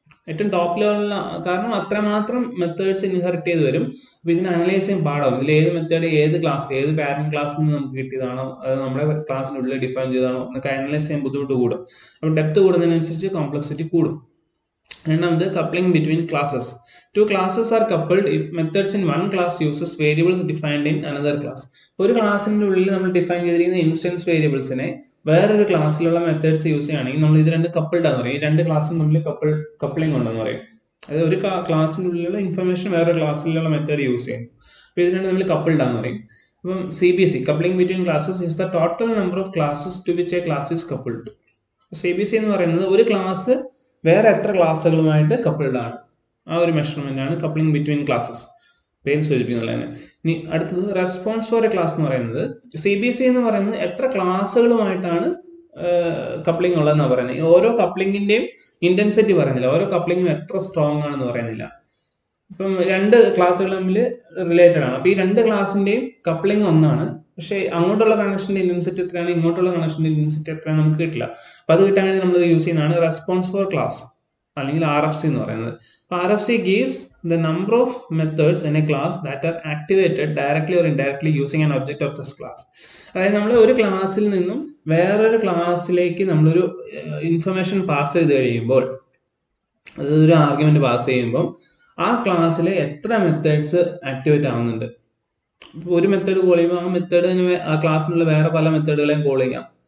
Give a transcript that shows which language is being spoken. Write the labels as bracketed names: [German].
[Malayalam] ഏറ്റവും ടോപ്പ് ലെവലിൽ, കാരണം അത്രമാത്രം മെത്തേഡ്സ് ഇൻഹെറിറ്റ് ചെയ്ത് വരും. അപ്പോൾ ഇതിനെ അനലൈസ് ചെയ്യാൻ പാടാവും. ഇതിൽ ഏത് മെത്തേഡ് ഏത് ക്ലാസ്, ഏത് പാരന്റ് ക്ലാസ്സിൽ നിന്ന് നമുക്ക് കിട്ടിയതാണോ, അത് നമ്മുടെ ക്ലാസ്സിനുള്ളിൽ ഡിഫൈൻ ചെയ്തതാണോ എന്നൊക്കെ അനലൈസ് ചെയ്യാൻ ബുദ്ധിമുട്ട് കൂടും. അപ്പോൾ ഡെപ്ത് കൂടുന്നതിനനുസരിച്ച് കോംപ്ലക്സിറ്റി കൂടും. രണ്ടാമത് coupling between classes. [English] Two classes are coupled if methods in one class uses variables defined in another class. [Malayalam] ഒരു ക്ലാസ്സിൻ്റെ ഉള്ളിൽ നമ്മൾ ഡിഫൈൻ ചെയ്തിരിക്കുന്ന ഇൻസ്റ്റൻസ് വേരിയബിൾസിനെ വേറൊരു ക്ലാസ്സിലുള്ള മെത്തേഡ്സ് യൂസ് ചെയ്യുകയാണെങ്കിൽ നമ്മൾ ഇത് രണ്ട് കപ്പിൾഡ് ആണെന്ന് പറയും. ഈ രണ്ട് ക്ലാസ്സും തമ്മിൽ കപ്പിളിംഗ് ഉണ്ടെന്ന് പറയും. അതായത് ഒരു ക്ലാസ്സിൻ്റെ ഉള്ളിലുള്ള ഇൻഫർമേഷൻ വേറൊരു ക്ലാസ്സിലുള്ള മെത്തേഡ് യൂസ് ചെയ്യും. അപ്പോൾ ഇത് രണ്ട് തമ്മിൽ കപ്പിൾഡ് ആണെന്ന് പറയും. അപ്പം CBC, coupling between classes, [English] Is the total number of classes to which a class is coupled. [Malayalam] CBC എന്ന് പറയുന്നത് ഒരു ക്ലാസ് വേറെ എത്ര ക്ലാസ്സുകളുമായിട്ട് കപ്പിൾഡ് ആണ്, ആ ഒരു മെഷർമെന്റ് ആണ് കപ്ലിംഗ് ബിറ്റ്വീൻ ക്ലാസ്സസ്, പേര് സൂചിപ്പിക്കുന്നത് തന്നെ. ഇനി അടുത്തത് റെസ്പോൺസ് ഫോർ എ ക്ലാസ് എന്ന് പറയുന്നത്, CBC എന്ന് പറയുന്നത് എത്ര ക്ലാസ്സുകളുമായിട്ടാണ് കപ്ലിംഗ് ഉള്ളതെന്നാണ് പറയുന്നത്. ഓരോ കപ്ലിംഗിന്റെയും ഇന്റൻസിറ്റി പറയുന്നില്ല, ഓരോ കപ്ലിംഗും എത്ര സ്ട്രോങ് ആണെന്ന് പറയുന്നില്ല. ഇപ്പം രണ്ട് ക്ലാസ്സുകൾ തമ്മിൽ റിലേറ്റഡ് ആണ്, അപ്പോൾ ഈ രണ്ട് ക്ലാസ്സിന്റെയും കപ്ലിംഗ് ഒന്നാണ്, പക്ഷേ അങ്ങോട്ടുള്ള കണക്ഷന്റെ ഇന്റൻസിറ്റി എത്രയാണ്, ഇങ്ങോട്ടുള്ള കണക്ഷന്റെ ഇന്റൻസിറ്റി എത്രയാണ് നമുക്ക് കിട്ടില്ല. അപ്പോൾ അത് കിട്ടാൻ വേണ്ടി നമ്മൾ യൂസ് ചെയ്യുന്നതാണ് റെസ്പോൺസ് ഫോർ ക്ലാസ്, അല്ലെങ്കിൽ RFC എന്ന് പറയുന്നത്. [English] RFC gives the number of methods in a class that are activated directly or indirectly using an object of this class. [Malayalam] അതായത് നമ്മൾ ഒരു ക്ലാസ്സിൽ നിന്നും വേറൊരു ക്ലാസ്സിലേക്ക് നമ്മളൊരു ഇൻഫർമേഷൻ പാസ് ചെയ്ത് കഴിയുമ്പോൾ, അതൊരു ആർഗ്യുമെന്റ് പാസ് ചെയ്യുമ്പോൾ ആ ക്ലാസ്സിൽ എത്ര മെത്തേഡ്സ് ആക്ടിവേറ്റ് ആവുന്നുണ്ട്. ഇപ്പോൾ ഒരു മെത്തേഡ് കോൾ ചെയ്യുമ്പോൾ ആ മെത്തേഡിന് ആ ക്ലാസ്സിനുള്ള വേറെ പല മെത്തേഡുകളെയും കോൾ ചെയ്യാം.